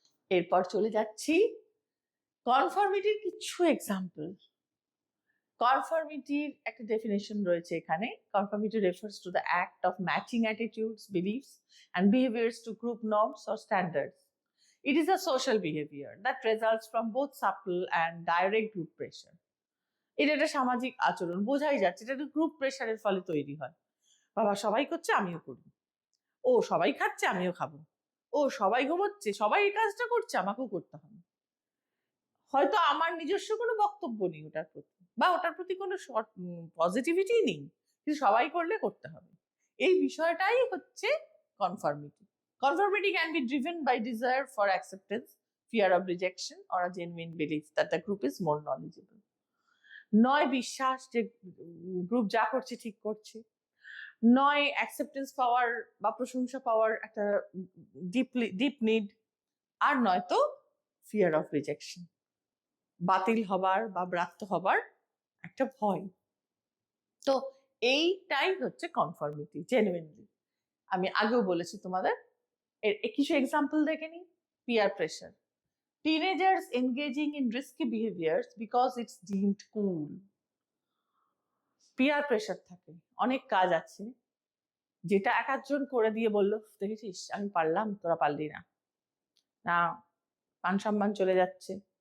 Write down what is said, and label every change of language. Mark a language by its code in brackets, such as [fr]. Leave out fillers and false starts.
[bn] এরপর চলে যাচ্ছি কনফর্মিটির কিছু এক্সাম্পল। কনফর্মিটির একটা ডেফিনেশন রয়েছে এখানে। [en] Conformity refers to the act of matching attitudes, beliefs and behaviors to group norms or standards. It is a social behavior that results from both subtle and direct group pressure. [bn] এটা একটা সামাজিক আচরণ, বোঝাই যাচ্ছে এটা group প্রেশারের ফলে তৈরি হয়। বাবা সবাই করছে আমিও করি, ও সবাই খাচ্ছে আমিও খাবো, ও সবাই ঘুমোচ্ছে সবাই এই কাজটা করছে আমাকেও করতে হবে। হয়তো আমার নিজস্ব কোনো বক্তব্য নেই ওটার প্রতি, বা ওটার প্রতি কোনো পজিটিভিটি নেই, কিন্তু সবাই করলে করতে হবে। এই বিষয়টাই হচ্ছে conformity. [en] Conformity can be driven by desire for acceptance, fear of rejection, or a genuine belief that the group is more knowledgeable. [bn] নয় বিশ্বাস যে গ্রুপ যা করছে ঠিক করছে, নয় অ্যাকসেপ্টেন্স পাওয়ার বা প্রশংসা পাওয়ার একটা ডিপ নিড, আর নয়তো ফিয়ার অফ রিজেকশন, বাতিল হবার বা ব্রাত্য হবার একটা ভয়। তো এইটাই হচ্ছে কনফর্মিটি জেনুইনলি। আমি আগেও বলেছি তোমাদের, এর কিছু এক্সাম্পল দেখে নিই। [en] Peer pressure. Teenagers engaging in risky behaviors because it's deemed cool. [bn] Peer pressure থাকে, অনেক কাজ আছে যেটা এক একজন করে দিয়ে বললো দেখেছিস আমি পারলাম তোরা পারলি না, না মান সম্মান চলে যাচ্ছে,